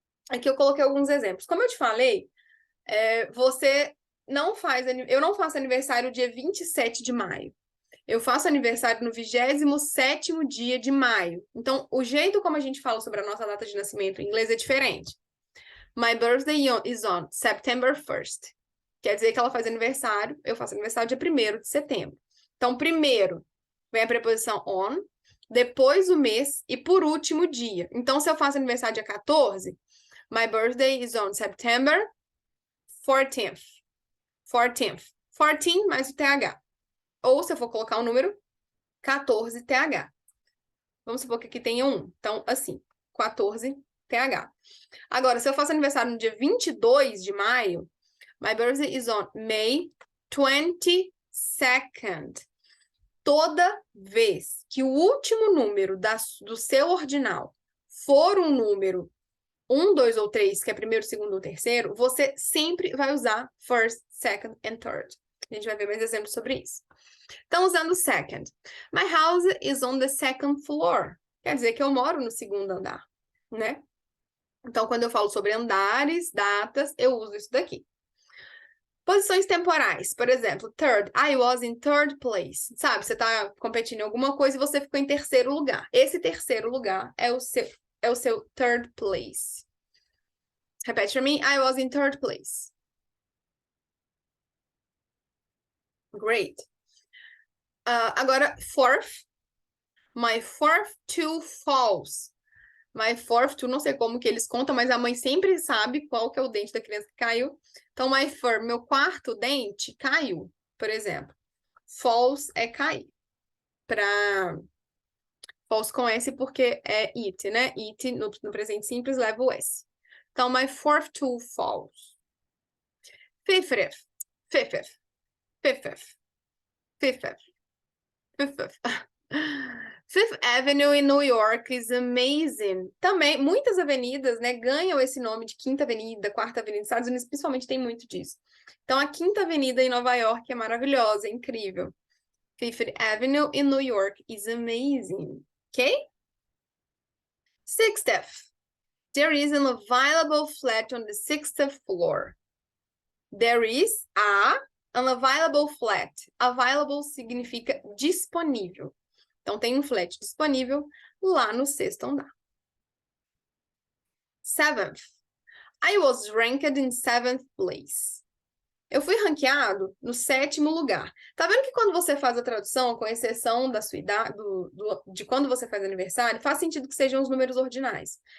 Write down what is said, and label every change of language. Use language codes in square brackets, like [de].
[pt] Aqui eu coloquei alguns exemplos. Como eu te falei, você não faz... Eu não faço aniversário dia 27 de maio. Eu faço aniversário no 27º dia de maio. Então, o jeito como a gente fala sobre a nossa data de nascimento em inglês é diferente. [en] My birthday is on September 1st. [pt] Quer dizer que ela faz aniversário, eu faço aniversário dia 1º de setembro. Então, primeiro vem a preposição on, depois o mês e por último o dia. Então, se eu faço aniversário dia 14, [en] my birthday is on September 14th. [pt] 14th. 14 mais o TH. Ou, se eu for colocar um número, 14TH. Vamos supor que aqui tenha 1. Então, assim, 14TH. Agora, se eu faço aniversário no dia 22 de maio, [en] my birthday is on May 22nd. [pt] Toda vez que o último número do seu ordinal for um número 1, 2 ou 3, que é primeiro, segundo ou terceiro, você sempre vai usar [en] first, second and third. [pt] A gente vai ver mais exemplos sobre isso. Então, usando second. [en] My house is on the second floor. [pt] Quer dizer que eu moro no segundo andar, né? Então, quando eu falo sobre andares, datas, eu uso isso daqui. Posições temporais. Por exemplo, [en] third. I was in third place. [pt] Sabe, você tá competindo em alguma coisa e você ficou em terceiro lugar. Esse terceiro lugar é o seu third place. Repete pra mim. [en] I was in third place. Great. Agora, fourth. My fourth two falls. My fourth two, [pt] não sei como que eles contam, mas a mãe sempre sabe qual que é o dente da criança que caiu. Então, [en] my fourth, [pt] meu quarto dente caiu, por exemplo. Falls é cair. Falls com S porque é it, né? It no presente simples leva o S. [en] Então, my fourth two falls. Fifth. Fifth. Fifth. Fifth. Fifth. Fifth Avenue em New York is amazing. [pt] Também, muitas avenidas, né, ganham esse nome de Quinta Avenida, Quarta Avenida. Nos Estados Unidos, principalmente, tem muito disso. Então, a Quinta Avenida em Nova York é maravilhosa, é incrível. [en] Fifth Avenue in New York is amazing. Ok? Sixth. There is an available flat on the 6th floor. There is an available flat. [pt] Available significa disponível. Então, tem um flat disponível lá no 6º andar. [en] Seventh. I was ranked in 7th place. [pt] Eu fui ranqueado no 7º lugar. Tá vendo que quando você faz a tradução, com exceção da sua idade, de quando você faz aniversário, faz sentido que sejam os números ordinais.